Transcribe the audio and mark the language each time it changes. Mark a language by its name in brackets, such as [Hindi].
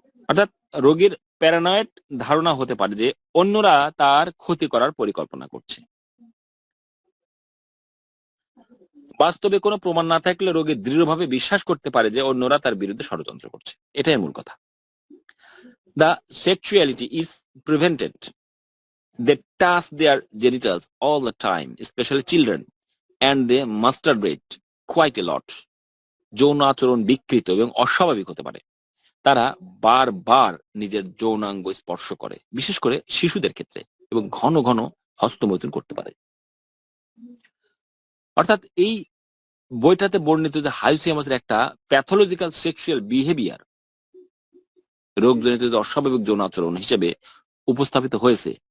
[Bangla] অর্থাৎ রোগীর প্যারানয়েড ধারণা হতে পারে যে অন্যরা তার ক্ষতি করার পরিকল্পনা করছে। বাস্তবে কোনো প্রমাণ না থাকলে রোগী দৃঢ়ভাবে বিশ্বাস করতে পারে যে অন্যরা তার বিরুদ্ধে ষড়যন্ত্র করছে। এটাই মূল কথা। [English] The sexuality is prevented. They touch their genitals all the time, especially children, and they masturbate quite a lot. [Bangla] যৌন আচরণ বিকৃত এবং অস্বাভাবিক হতে পারে। তারা বারবার নিজের যৌনাঙ্গ স্পর্শ করে, বিশেষ করে শিশুদের ক্ষেত্রে, এবং ঘন ঘন হস্তমৈথুন করতে পারে। অর্থাৎ এই বইটাতে বর্ণিত যে হাইসিয়ামাসের একটা প্যাথোলজিক্যাল সেক্সুয়াল বিহেভিয়ার, রোগজনিত অস্বাভাবিক যৌন আচরণ হিসেবে উপস্থাপিত হয়েছে।